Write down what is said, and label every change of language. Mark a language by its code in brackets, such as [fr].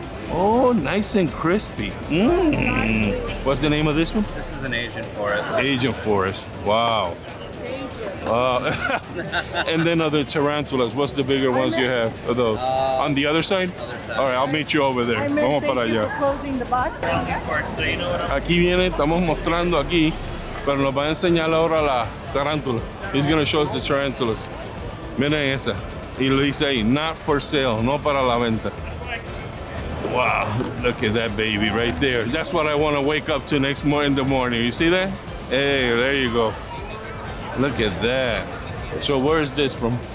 [en] Oh, nice and crispy. What's the name of this one? This is an Asian forest. Asian forest. Wow. And then other tarantulas. What's the bigger ones you have of those? On the other side? Other side. All right, I'll meet you over there. [es] Vamos para allá. [en] Closing the box. [es] Aquí viene, estamos mostrando aquí, pero nos va a enseñar ahora la tarántula. [en] He's going to show us the tarantulas. [es] Miren esa. Y lo dice ahí, [en] not for sale, [es] no para la venta. [en] Wow, look at that baby right there. That's what I want to wake up to next in the morning. You see that? Hey, there you go. Look at that. So where is this from?